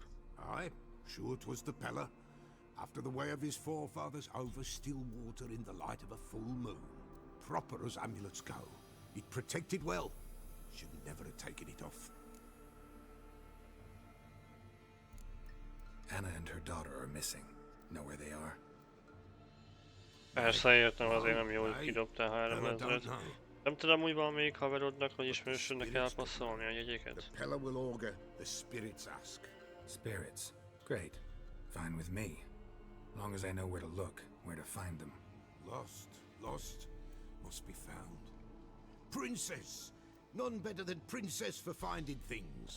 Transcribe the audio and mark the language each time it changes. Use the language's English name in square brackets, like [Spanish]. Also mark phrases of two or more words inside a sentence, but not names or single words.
[English] Aye, sure 'twas the Peller. After the way of his forefathers, over still water in the light of a full moon. Proper as amulets go. It protected well. Should never have taken it off. Anna and her daughter are missing. Know where they are? [Hungarian] Persze értem, azért nem jó, hogy kidobtál 3000-et. Nem tudom, hogy valamelyik haverodnak vagy ismerősödnek elpasszolni a jegyeket? [English] Pella will augur the spirits ask. Spirits. Great. Fine with me. Long as I know where to look, where to find them. Lost, must be found. Princess! None better than Princess for finding things.